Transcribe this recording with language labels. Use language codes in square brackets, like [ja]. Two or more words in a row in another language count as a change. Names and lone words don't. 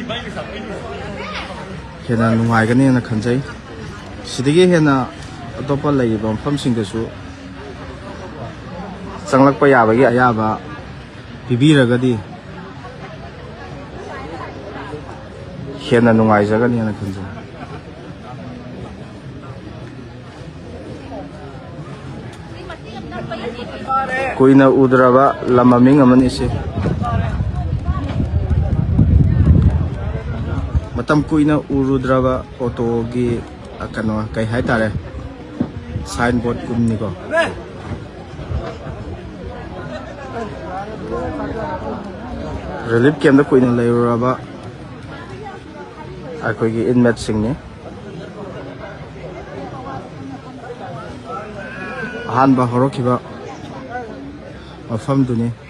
[mni] hena nungaigani na khanjai sidigi hena atopa laiba mafam singdasu changlakpa yabagi ayaba pibiragadi hena nungaijagani na khanjai kuina udraba lamaming aman isi matam kuina urudraba auto gi akano kai hai tare signboard kumni ko [en] relief camp [mni] da kuina lairaba akoi gi inmate singni ahanba horokiba mafam duni